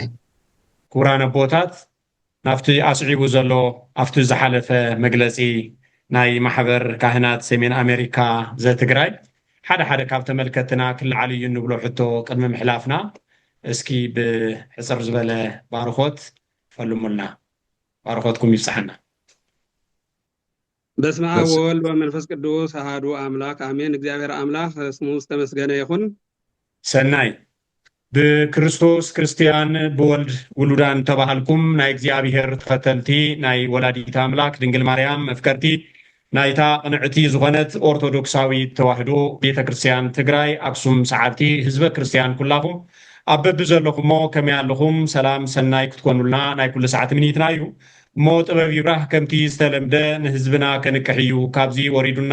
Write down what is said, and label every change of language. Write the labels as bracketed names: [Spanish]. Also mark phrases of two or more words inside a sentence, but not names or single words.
[Tigrinya] ክቡራን ኣቦታት ናፍቲ ኣስዒቡ ዘሎ ኣብቲ ዝሓለፈ መግለጺ ናይ ማሕበር ካህናት ሰሜን ኣሜሪካ ዘትግራይ ሓደ ካብ ተመልከትና ክልዓል እዩ ንብሎ ሕቶ ቅድሚ ምሕላፍና እስኪ ብሕፅር ዝበለ ባርኾት ፈልሙልና ባርኾትኩም ይብፅሐና [Geez] በስመ አብ ወወልድ ወመንፈስ ቅዱስ አሐዱ አምላክ አሜን እግዚአብሔር አምላክ [Tigrinya] ስሙ ዝተመስገነ ይሁን ሰናይ ብክርስቶስ ክርስቲያን ብወልድ ውሉዳን ተባሃልኩም ናይ እግዚአብሔር ተኸተልቲ ናይ ወላዲት አምላክ ድንግል ማርያም መፍቀርቲ ናይታ ቅንዕቲ ዝኾነት ኦርቶዶክሳዊት ተዋህዶ ቤተክርስቲያን ትግራይ ኣክሱም ሰዓብቲ ህዝበ ክርስቲያን ኩላኹም ኣብ በቢ ዘለኹሞ ከመይ ኣለኹም ሰላም ሰናይ ክትኮኑልና ናይ ኩሉ ሰዓት ምኒትና እዩ እሞ ጥበብ ይብራህ ከምቲ ዝተለምደ ንህዝብና ከንቅሕ እዩ ካብዚ ወሪዱና